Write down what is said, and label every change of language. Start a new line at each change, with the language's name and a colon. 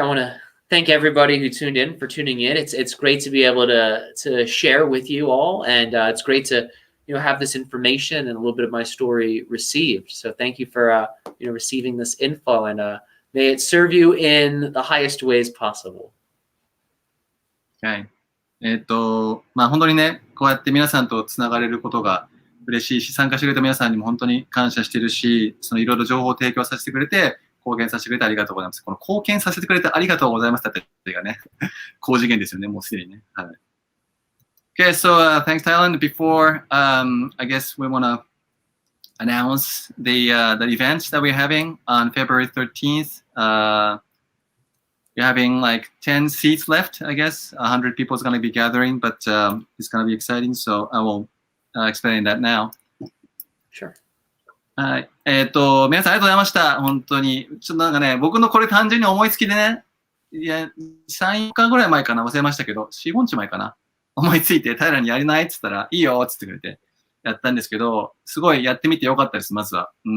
English: I want to thank everybody who tuned in for tuning in. It's great to be able to share with you all, and it's great to have this information and a little bit of my story received. So thank you for receiving this info, and may it serve you in the highest ways possible. Okay.
Japanese: まあ本当にね、こうやって皆さんとつながれることが嬉しいし、参加してくれた皆さんにも本当に感謝してるし、そのいろいろ情報を提供させてくれて、貢献させてくれてありがとうございます。この貢献させてくれてありがとうございますってがね、高次元ですよね、もうすでにね。
English: はい。Okay, so thanks, Thailand. Before, I guess we want to announce the events that we're having on February 13th. We're having like 10 seats left, I guess. 100 people is going to be gathering, but it's going to be exciting. So I will explain that now. Sure.
Japanese: はい。皆さんありがとうございました。本当に。ちょっとなんかね、僕のこれ単純に思いつきでね、いや、3、4日ぐらい前かな、忘れましたけど、4、5日前かな。思いついて、平にやりないって言ったら、いいよって言ってくれて、やったんですけど、すごいやってみてよかったです、まずは。